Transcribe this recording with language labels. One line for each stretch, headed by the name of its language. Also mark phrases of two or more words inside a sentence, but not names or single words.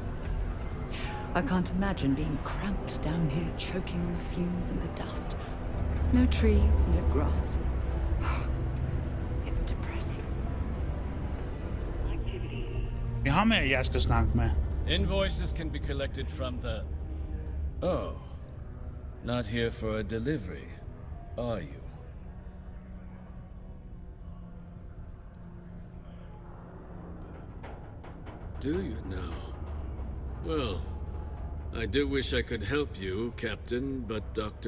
English: I can't imagine being cramped down here, choking on the fumes and the dust. No trees, no grass. It's depressing.
Norwegian: Vi har med, jeg skal snakke med.
English: Invoices can be collected from the... Oh. Not here for a delivery, are you? Do you now? Well, I do wish I could help you, Captain, but Dr.